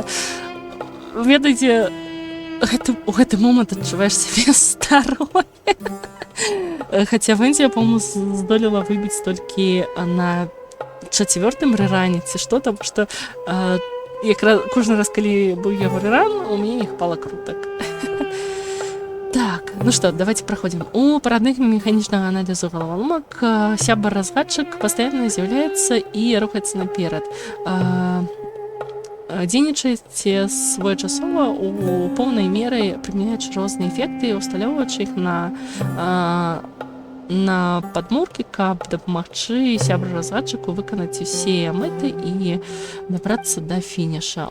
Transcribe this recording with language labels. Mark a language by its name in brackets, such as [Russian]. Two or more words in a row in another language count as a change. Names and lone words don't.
[Belarusian] Ведаеце, у гэты момант адчуваеш сябе старой. Хаця Венці, я, по-моему, здолела выбіць толькі на 4-м рэрані, ці што там, што кожны раз, калі быў яго рэран, у мяне не хапала крутак. [Russian] Так, ну что, давайте проходим. [Belarusian] У парадных механічнага аналізу галаволомак сябар-разгадчык пастаянна з'яўляецца і рухаецца наперад. Дзейнічаеце своечасова у поўнай меры, прымяняючы розныя эфекты, усталёўваючы іх на падмуркі, каб дапамагчы сябру-разгадчыку выканаць усе мэты і дабрацца да фініша.